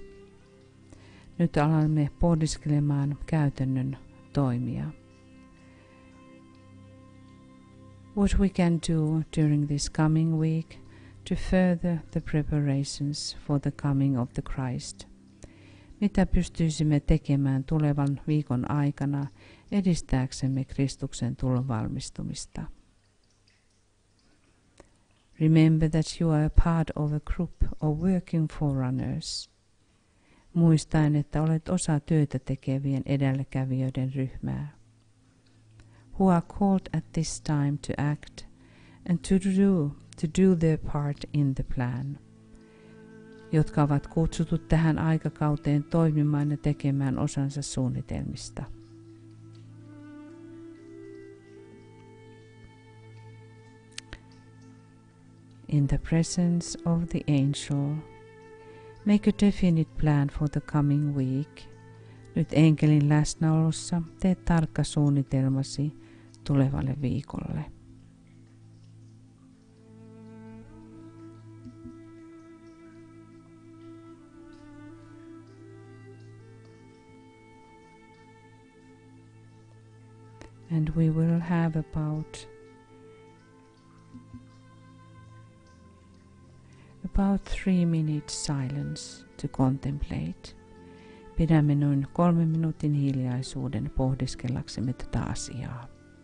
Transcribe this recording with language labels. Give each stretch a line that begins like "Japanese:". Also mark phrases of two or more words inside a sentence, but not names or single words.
Finnish: Nyt alamme pohdiskelemaan käytännön toimia.
English: What we can do during this coming week to further the preparations for the coming of the Christ.
Finnish: Mitä pystyisimme tekemään tulevan viikon aikana edistääksemme Kristuksen tulon valmistumista?
English: Remember that you are a part of a group of working forerunners.
Finnish: Muistaen, että olet osa työtä tekevien edelläkävijöiden ryhmää.
English: Who are called at this time to act and to do their part in the plan.
Finnish: Jotka ovat kutsutut tähän aikakauteen toimimaan ja tekemään osansa suunnitelmista.
English: In the presence of the angel, make a definite plan for the coming week.
Finnish: Nyt enkelin läsnäolossa tee tarkka suunnitelmasi tulevalle viikolle.
English: And we will have about 3 minutes silence to contemplate.
Finnish: Pidämme noin 3 minuutin hiljaisuuden pohdiskellaksemme tätä asiaa.